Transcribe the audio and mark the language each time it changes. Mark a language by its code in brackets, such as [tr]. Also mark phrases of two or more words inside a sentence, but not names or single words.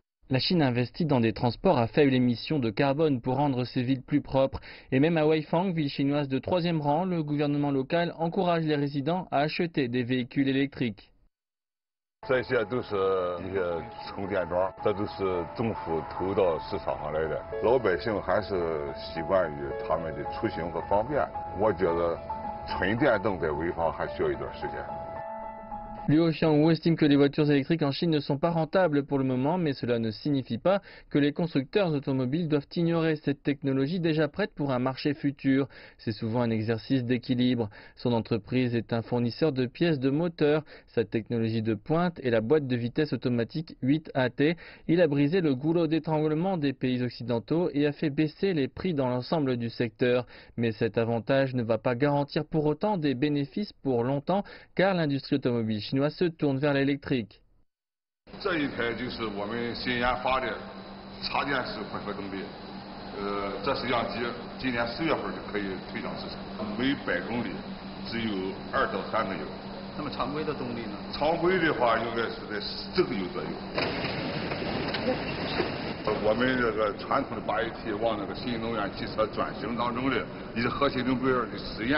[fr] La Chine investit dans des transports à faible émission de carbone pour rendre ses villes plus propres. Et même à Weifang, ville chinoise de 3e rang, le gouvernement local encourage les résidents à acheter des véhicules électriques. [zh] 这些都是一些充电桩，这都是政府投到市场上来的。老百姓还是习惯于他们的出行和方便。我觉得纯电动在潍坊还需要一段时间。 [fr] Liu Xiangwu estime que les voitures électriques en Chine ne sont pas rentables pour le moment, mais cela ne signifie pas que les constructeurs automobiles doivent ignorer cette technologie déjà prête pour un marché futur. C'est souvent un exercice d'équilibre. Son entreprise est un fournisseur de pièces de moteur. Sa technologie de pointe est la boîte de vitesse automatique 8AT. Il a brisé le goulot d'étranglement des pays occidentaux et a fait baisser les prix dans l'ensemble du secteur. Mais cet avantage ne va pas garantir pour autant des bénéfices pour longtemps, car l'industrie automobile chinoise se tourne vers l'électrique. [zh] 这一台就是我们新研发的插电式混合动力，这摄像机今年10月份就可以推向市场，每100公里只有2到3个油。那么常规的动力呢？常规的话应该是在10个油左右。我们这个传统的8 AT 往那个新能源汽车转型当中的一些核心目标的实验。